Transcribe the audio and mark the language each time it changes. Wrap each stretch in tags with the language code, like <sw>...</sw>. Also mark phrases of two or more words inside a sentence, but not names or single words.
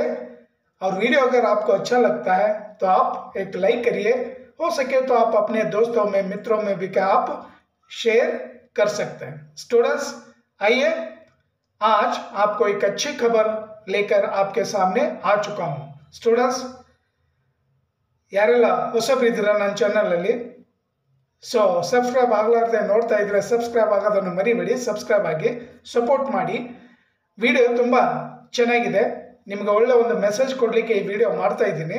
<hi>और वीडियो अगर आपको अच्छा लगता है तो आप एक लाइक करिए। हो सके तो आप अपने दोस्तों में, मित्रों में भी क्या आप शेयर कर सकते हैं। स्टूडेंट्स, आइए आज आपको एक अच्छी खबर लेकर आपके सामने आ चुका हूं। स्टूडेंट्स,</hi> <kn>ಯಾರೆಲ್ಲ ಹೊಸಬರಿದ್ದೀರಾ ನನ್ನ ಚಾನಲಲ್ಲಿ, ಸೊ ಸಬ್ಸ್ಕ್ರೈಬ್ ಆಗಲಾರ್ದೆ ನೋಡ್ತಾ ಇದ್ರೆ ಸಬ್ಸ್ಕ್ರೈಬ್ ಆಗೋದನ್ನು ಮರಿಬೇಡಿ, ಸಬ್ಸ್ಕ್ರೈಬ್ ಆಗಿ ಸಪೋರ್ಟ್ ಮಾಡಿ। ವಿಡಿಯೋ ತುಂಬ ಚೆನ್ನಾಗಿದೆ, ನಿಮಗೆ ಒಳ್ಳೆ ಒಂದು ಮೆಸೇಜ್ ಕೊಡಲಿಕ್ಕೆ ಈ ವಿಡಿಯೋ ಮಾಡ್ತಾ ಇದ್ದೀನಿ।</kn>